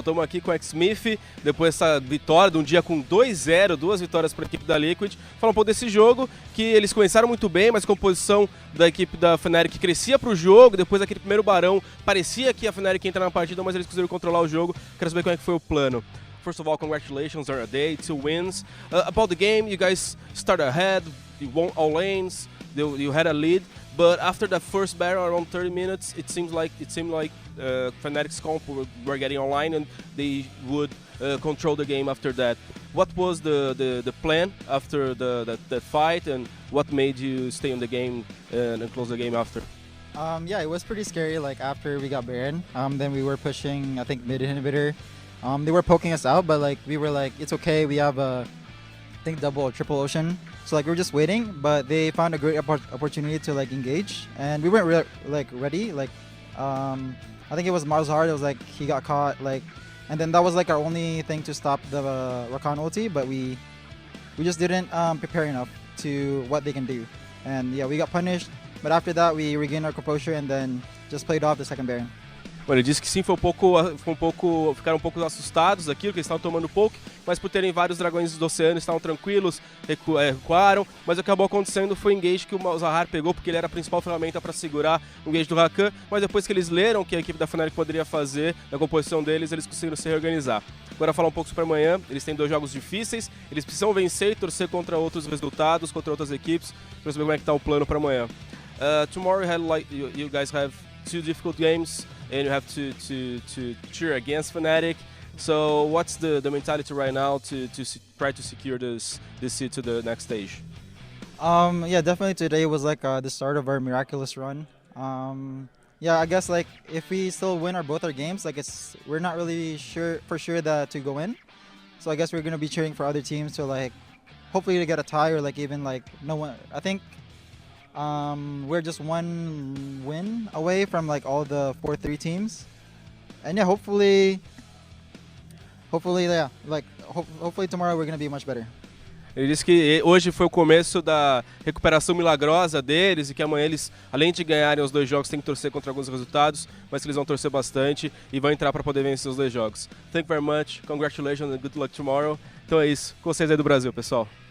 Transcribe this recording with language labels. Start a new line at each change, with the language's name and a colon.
Portuguese: Estamos aqui com o X-Smith, depois dessa vitória de um dia com 2-0, 2 vitórias para a equipe da Liquid. Falar um pouco desse jogo, que eles começaram muito bem, mas a composição da equipe da Fnatic crescia para o jogo. Depois daquele primeiro barão, parecia que a Fnatic ia entrar na partida, mas eles conseguiram controlar o jogo. Quero saber como é que foi o plano.
English: First of all, congratulations on a day, 2 wins. About the game, you guys started ahead, you won all lanes, you had a lead. But after the first battle, around 30 minutes, it seemed like Fnatic's comp were getting online and they would control the game after that. What was the plan after that fight, and what made you stay in the game and close the game after? Yeah, it was pretty scary. Like after we got Baron, then we were pushing, I think, mid inhibitor. They were poking us out, but like we were like, it's okay. We have I think double or triple ocean. So like we were just waiting, but they found a great opportunity to like engage, and we weren't ready. Like I think it was Marzhard. It was like he got caught, like, and then that was like our only thing to stop the Rakan ulti, but we just didn't prepare enough to what they can do, and yeah, we got punished. But after that, we regained our composure and then just played off the second Baron.
Portuguese: Bom, ele disse que sim, ficaram um pouco assustados daquilo, que eles estavam tomando poke, mas por terem vários dragões do oceano, estavam tranquilos, recuaram, mas o que acabou acontecendo foi o engage que o Zahar pegou, porque ele era a principal ferramenta para segurar o engage do Rakan, mas depois que eles leram o que a equipe da Fnatic poderia fazer na composição deles, eles conseguiram se reorganizar. Agora falar um pouco sobre amanhã, eles têm 2 jogos difíceis, eles precisam vencer e torcer contra outros resultados, contra outras equipes, para saber como é que está o plano para amanhã.
English: Tomorrow you guys have 2 difficult games, and you have to cheer against Fnatic. So what's the mentality right now to try to secure this seed to the next stage? Yeah, definitely today was like the start of our miraculous run. Yeah, I guess like if we still win both our games, like we're not really sure that to go in. So I guess we're gonna be cheering for other teams to like hopefully to get a tie or like even like no one. I think we're just 1 win away from like all the 4-3 teams, and yeah, hopefully yeah, like hopefully tomorrow we're gonna be much better.
Portuguese: Ele disse que hoje foi o começo da recuperação milagrosa deles e que amanhã eles, além de ganharem os 2 jogos, têm que torcer contra alguns resultados, mas que eles vão torcer bastante e vão entrar para poder vencer os 2 jogos.
English: Thank you very much, congratulations and good luck tomorrow.
Portuguese: Então é isso, com vocês aí do Brasil, pessoal.